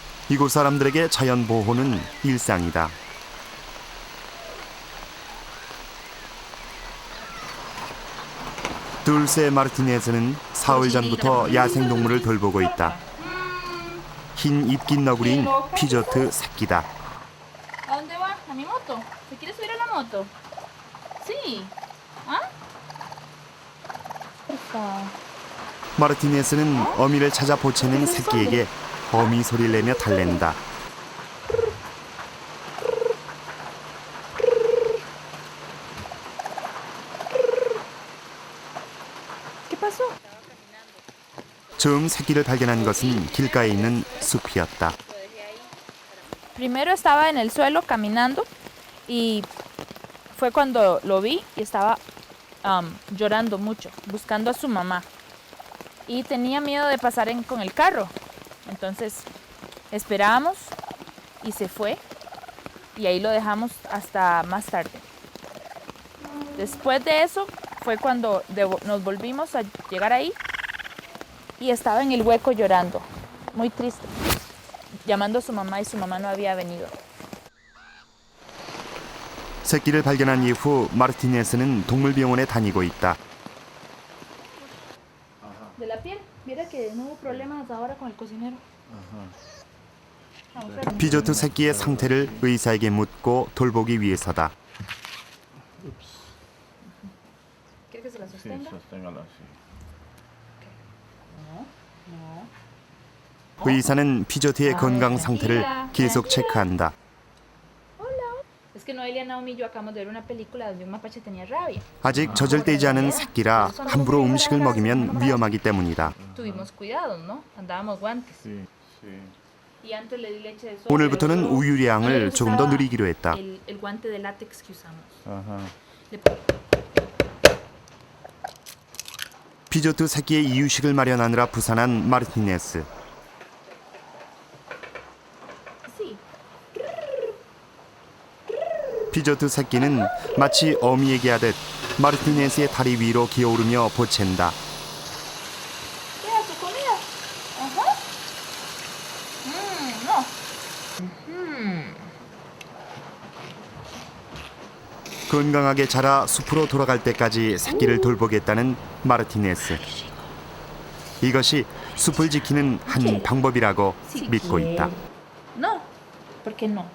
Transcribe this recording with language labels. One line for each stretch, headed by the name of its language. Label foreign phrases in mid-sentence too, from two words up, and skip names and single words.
Korean: 이곳 사람들에게 자연 보호는 일상이다. 둘세 마르티네즈는 사흘 전부터 야생동물을 돌보고 있다. 흰 입긴 너구리인 피조트 새끼다.
Spanish: ¿A dónde va? ¿A mi moto? ¿Se quiere subir a la moto? Sí. ¿Ah? Porfa.
Korean: 마르티네스는 어미를 찾아 보채는 새끼에게 어미 소리를 내며 달랜다.
Spanish: ¿Qué pasó?
Korean: 처음 새끼를 발견한 것은 길가에 있는 숲이었다.
Spanish: Primero estaba en el suelo caminando y fue cuando lo vi y estaba llorando mucho, buscando a su mamá. Y tenía miedo de pasar con el carro. Entonces esperamos y se fue y ahí lo dejamos hasta más tarde. Después de eso fue cuando nos volvimos a llegar ahí y estaba en el hueco llorando, muy triste, llamando a su mamá y su mamá no había venido.
Korean: 새끼를 발견한 이후 마르티네스는 동물병원에 다니고 있다.
Spanish: De la piel, mira que no hubo problemas ahora con el cocinero.
Korean: 피조트 새끼의 상태를 의사에게 묻고 돌보기 위해서다.
Spanish: ¿Quiere que se la sostenga?
Korean: 의사는 피조트의 건강 상태를 계속 체크한다.
Spanish: Es que Noelia, Naomi y yo acabamos de ver una película donde un mapache tenía rabia.
Korean: 아직 젖을떼지 않은 새끼라 함부로 음식을 먹이면 위험하기 때문이다.
Spanish: Tuvimos cuidado, ¿no? Andábamos guantes. Y antes le di leche de soya.
Korean: 오늘부터는 우유량을 조금 더 늘리기로 했다.
Spanish: El guante de látex que usamos.
Korean: 피조트 새끼의 이유식을 마련하느라 부산한 마르티네스.
Spanish: Sí.
Korean: 피조트 새끼는 마치 어미에게 하듯 마르티네스의 다리 위로 기어오르며 보챈다.
Spanish: Deja tu comida. Ajá. No.
Korean: 건강하게 자라 숲으로 돌아갈 때까지 새끼를 돌보겠다는 마르티네스. 이것이 숲을 지키는 한 방법이라고 믿고 있다.
Spanish: No. ¿Por qué no?